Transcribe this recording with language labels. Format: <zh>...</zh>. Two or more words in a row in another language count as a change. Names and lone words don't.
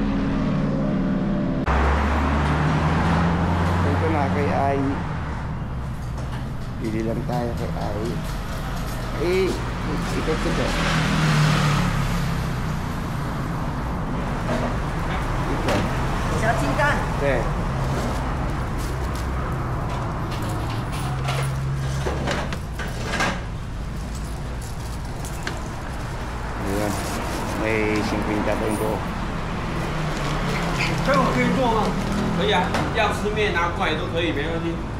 <tl>Ito na kay Ai. Pili lang tayo kay Ai. Ikot ko to. Ito.</tl> <zh>小鸡蛋。对。Ayan.</zh> <tl>May 50 tayong buo.</tl> <zh>这我可以做吗？可以啊，要吃面拿过来都可以，没问题。</zh>